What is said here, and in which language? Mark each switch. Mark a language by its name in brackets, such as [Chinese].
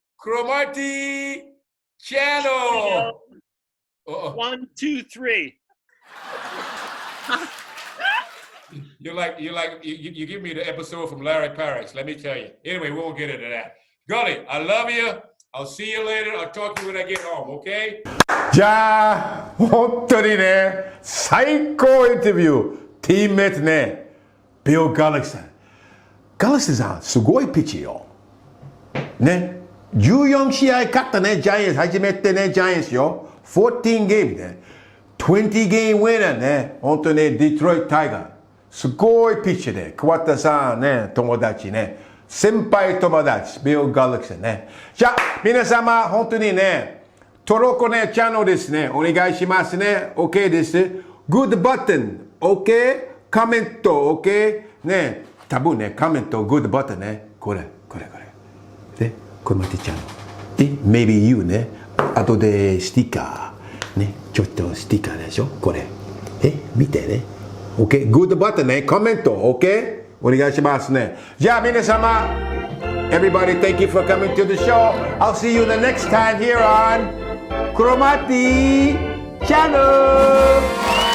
[English] Cromartie channel. 1, 2, 3. You give me the episode from Larry Parrish, let me tell you. Anyway, we won't get into that. Gully, I love you. I'll see you later. I'll talk to you when I get home, okay? [Japanese] じゃあ、本当にね、最高インタビュー、チームメイトね、Bill Gullickson。 Gullicksonさん、すごいピッチよ。ね、14試合勝ったね、ジャイアンツ、初めてね、ジャイアンツよ。 14ゲームね。20ゲームウィナーね。本当にデトロイトタイガー。すごいピッチで。桑田さんね、友達ね。先輩友達、Bill Gullicksonね。じゃあ、皆様、本当にね、登録ね、チャンネルですね。お願いしますね。OK です。 Good button。 OK? コメント。OK? ね、多分ね、コメント、 Good button ね。これ。で、これ待ってチャンネル。で、 maybe you ね。後でスティッカー。ね、ちょっとスティッカーでしょこれ。見てね。OK? Good button ね。コメント。OK? お願いしますね。 [English] じゃあ皆様、 everybody, thank you for coming to the show. I'll see you the next time here on Cromartie Channel.